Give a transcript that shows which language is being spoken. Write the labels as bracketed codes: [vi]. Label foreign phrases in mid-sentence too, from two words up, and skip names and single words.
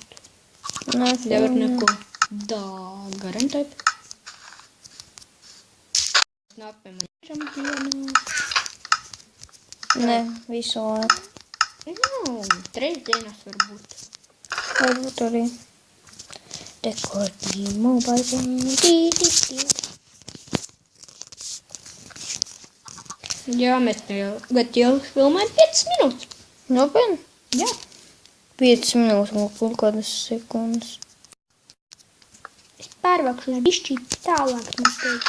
[lv] Nevar neko garantēt. Nākamajam dienā. Ne, visu laiku. Nu, 3 dienas varbūt. Varbūt arī. [en] Record me mobile phone. Tī, tī, tī. [lv] Jā, mēs jau filmējam 5 minūtes. Nopietni? Jā. 5 minūtes un kaut kādas sekundes. Es pārvākšu uz bišķīt tālāk no tevis.